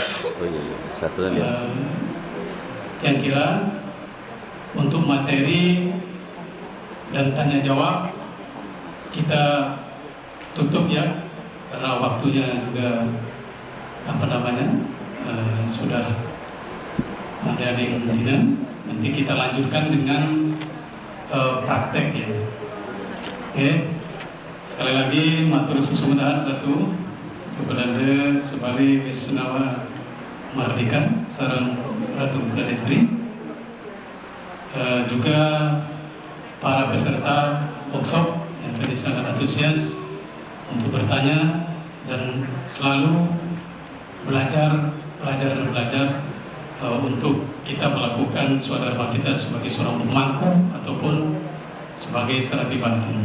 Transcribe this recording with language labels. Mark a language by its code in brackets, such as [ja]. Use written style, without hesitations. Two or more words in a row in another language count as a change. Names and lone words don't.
[id] Saya kira untuk materi dan tanya jawab kita tutup ya, karena waktunya juga sudah ada di Medina. Nanti kita lanjutkan dengan praktek ya. Oke, sekali lagi [ban] matur suwun [id] Ratu kepada sebali Wisnawa Mardika sareng Ratu dan istri, juga para peserta workshop yang tadi sangat antusias untuk bertanya dan selalu belajar untuk kita melakukan swadharma kita sebagai seorang pemangku ataupun sebagai serati batin.